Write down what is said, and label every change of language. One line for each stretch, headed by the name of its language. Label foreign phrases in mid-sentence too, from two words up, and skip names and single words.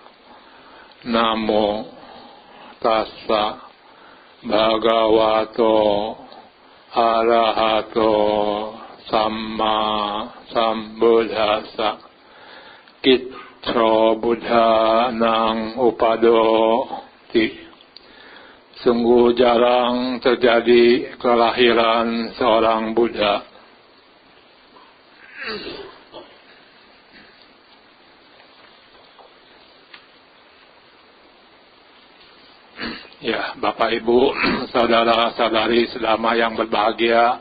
Pali: Namo tassa bhagavato arahato samma sambuddhassa. Kitro buddha nang upadoti.
Indonesian: Sungguh jarang terjadi kelahiran seorang Buddha. Ya, Bapak Ibu, saudara-saudari sedama yang berbahagia.